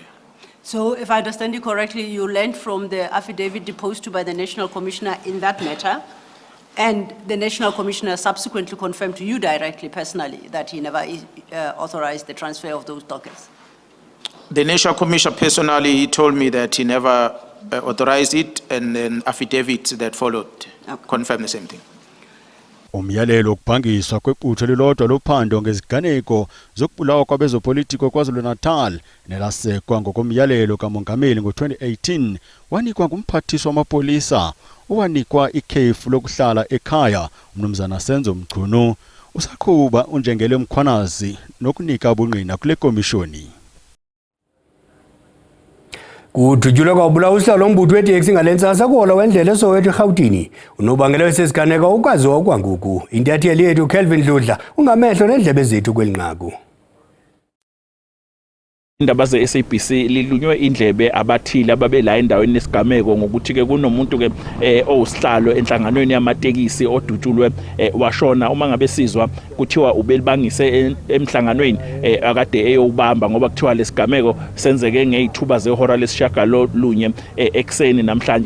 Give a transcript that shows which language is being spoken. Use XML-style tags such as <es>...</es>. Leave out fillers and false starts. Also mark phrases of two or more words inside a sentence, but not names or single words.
<en>So, if I understand you correctly, you learned from the affidavit deposed to by the National Commissioner in that matter, and the National Commissioner subsequently confirmed to you directly, personally, that he never authorized the transfer of those dockets. The National Commissioner personally told me that he never authorized it, and then affidavits that followed confirmed the same thing.</en> <zu>Umyalelo ukubhangiswa kwebutho elilodwa lophando ngeziganeko zokubulawa kwabezopolitiko KwaZulu-Natal nelasekwa ngokomyalelo kamongameli ngo-2018 wanikwa ngumphathiswa wamapolisa owanikwa ikhefu lokuhlala ekhaya uMnumzana Senzo Mchunu. Usaqhuba uNjengele Mkhwanazi nokunika ubungqina kule komishoni.</zu> <xh>Kudutshulwa kwabulawa usihlalo lombutho weteksi ngalentsasa kuhola wendlela eSoweto eGauteng. Unobangela wesesiganeko ukwaziwa okwangoku. Intatheli yethu Kelvin Dludla ungamehlo nendlebe zethu kwelinqaku.</xh> <zu>Indaba ze-SABC lilunywe indlebe abathile ababe la endaweni nesigameko ngokuthi ke kunomuntu ke owusihlalo enhlanganweni yamatekisi odutshulwe washona. Uma ngabe sizwa kuthiwa ubelibangise emhlanganweni akade eyobamba ngoba kuthiwa lesigameko senzeke ngezithuba zehora lesishagalolunye ekseni namhlanje.</zu>